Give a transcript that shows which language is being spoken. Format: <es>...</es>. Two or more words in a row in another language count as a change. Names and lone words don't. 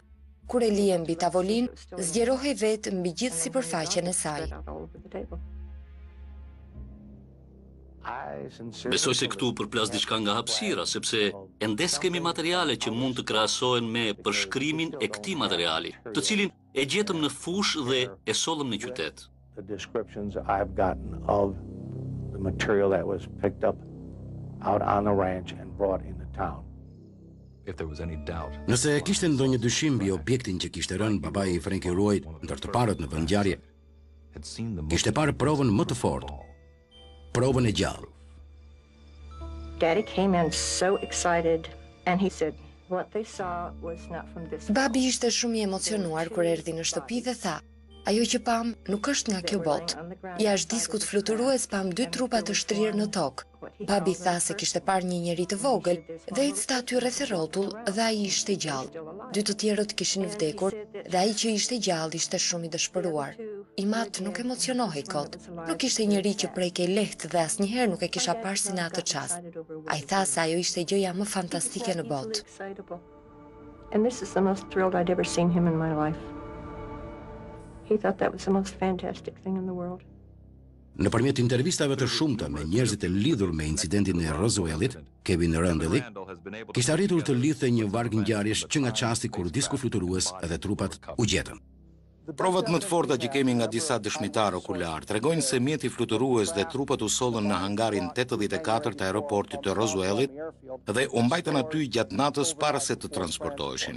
<sq>Kur e lije mbi tavolinë, zgjerohej vetë mbi gjithë sipërfaqen e saj. Besoj se këtu përplas diçka nga hapësira, sepse endes kemi materiale që mund të krahasohen me përshkrimin e këtij materiali, të cilin e gjetëm në fush dhe e sollëm në qytet.</sq> <en>The descriptions I've gotten of the material that was picked up out on the ranch and brought into town.</en> <sq>Nëse kishte ndonjë dyshim mbi objektin që kishte rënë babai i Frankie Roy ndër të parët në vendngjarje, kishte parë provën më të fortë. Provën e gjallë.</sq> <en>Daddy came in so excited and he said what they saw was not from this.</en> <sq>Babi ishte shumë i emocionuar kur erdhi në shtëpi dhe tha: "Ajo që pam nuk është nga kjo botë. Jashtë diskut fluturues pam 2 trupa të shtrirë në tokë." Babi tha se kishte parë një njeri të vogël dhe ecte aty rreth rrotull dhe ai ishte gjallë. 2 të tjerët kishin vdekur dhe ai që ishte gjallë ishte shumë i dëshpëruar. I mat nuk emocionohej kot. Nuk ishte njeri që prekej lehtë dhe asnjëherë nuk e kisha parë si në atë çast. Ai tha se ajo ishte gjëja më fantastike në botë.</sq> <en>And this is the most thrilled I'd ever seen him in my life. He thought that was the most fantastic thing in the world.</en> <sq>Nëpërmjet intervistave të shumta me njerëzit e lidhur me incidentin e Roswellit, Kevin Randall kishte arritur të lidhte një varg ngjarjesh që nga çasti kur disku fluturues dhe trupat u gjetën. Provat më të forta që kemi nga disa dëshmitar okular tregojnë se mjeti fluturues dhe trupat u sollën në hangarin 84 të aeroportit të Roswellit dhe u mbajtën aty gjatë natës para se të transportoheshin.</sq>